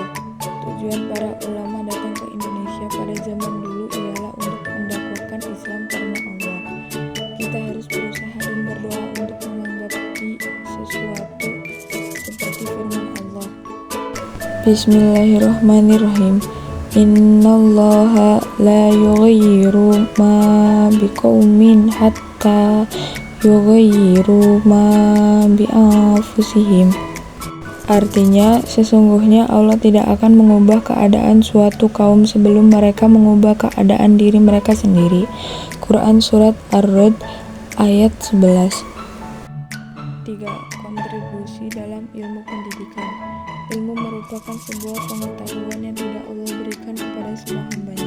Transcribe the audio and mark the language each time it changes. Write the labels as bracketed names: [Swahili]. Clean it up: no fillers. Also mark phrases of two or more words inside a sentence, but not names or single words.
[Indonesian] Tujuan para ulama datang ke Indonesia pada zaman dulu ialah untuk mendakwahkan Islam karena Allah. Kita harus berusaha dan berdoa untuk menanggapi sesuatu seperti firman Allah. [Arabic] بسم الله الرحمن الرحيم. إن الله لا يغير ما بقوم حتى يغيروا ما بأنفسهم. [Indonesian] Artinya, sesungguhnya Allah tidak akan mengubah keadaan suatu kaum sebelum mereka mengubah keadaan diri mereka sendiri. Quran Surat Ar-Ra'd ayat 11. 3. Kontribusi dalam ilmu pendidikan. Ilmu merupakan sebuah pengetahuan yang tidak Allah berikan kepada semua hambanya.